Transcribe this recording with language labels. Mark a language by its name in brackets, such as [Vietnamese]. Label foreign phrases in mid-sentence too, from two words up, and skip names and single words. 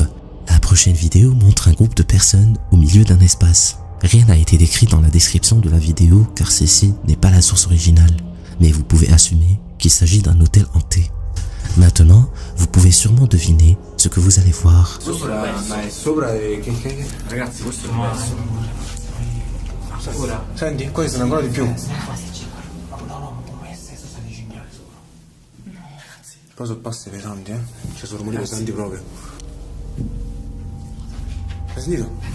[French] La prochaine vidéo montre un groupe de personnes au milieu d'un espace. Rien n'a été décrit dans la description de la vidéo car celle-ci n'est pas la source originale, mais vous pouvez assumer qu'il s'agit d'un hôtel hanté. Maintenant, vous pouvez sûrement deviner ce que vous allez voir. [Italian] Senti, questo è ancora di più. Poi sono passi pesanti, eh? Cioè sono rumori pesanti proprio. Hai sentito?